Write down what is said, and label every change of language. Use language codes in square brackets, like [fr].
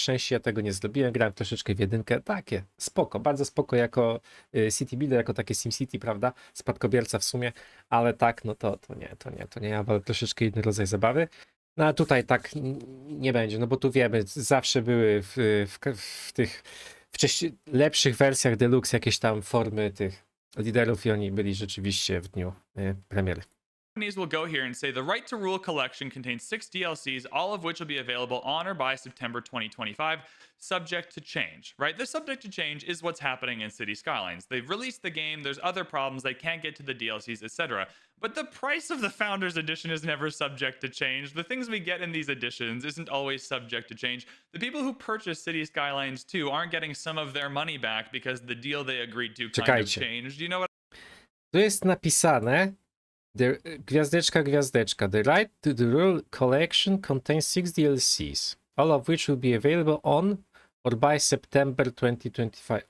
[pl] Na szczęście ja tego nie zrobiłem, grałem troszeczkę w jedynkę, takie spoko, bardzo spoko jako City Builder, jako takie SimCity, prawda, spadkobierca w sumie, ale tak, no to nie, ja wolę troszeczkę inny rodzaj zabawy. No a tutaj tak nie będzie, no bo tu wiemy, zawsze były w tych wcześniej lepszych wersjach Deluxe jakieś tam formy tych liderów i oni byli rzeczywiście w dniu premiery. [en] Companies will go here and say the Right to Rule collection contains 6 DLCs, all of which will be available on or by September 2025, subject to change, right? The subject to change is what's happening in City Skylines. They've released the game, there's other problems, they can't get to the DLCs, etc. But the price of the Founders Edition is never subject to change. The things we get in these editions isn't always subject to change. The people who purchase City Skylines 2 aren't getting some of their money back because the deal they agreed to kind of changed. You know what? [pl] Tu jest napisane gwiazdeczka. [en] The Right to the Rule collection contains 6 DLCs, all of which will be available on or by September 2025.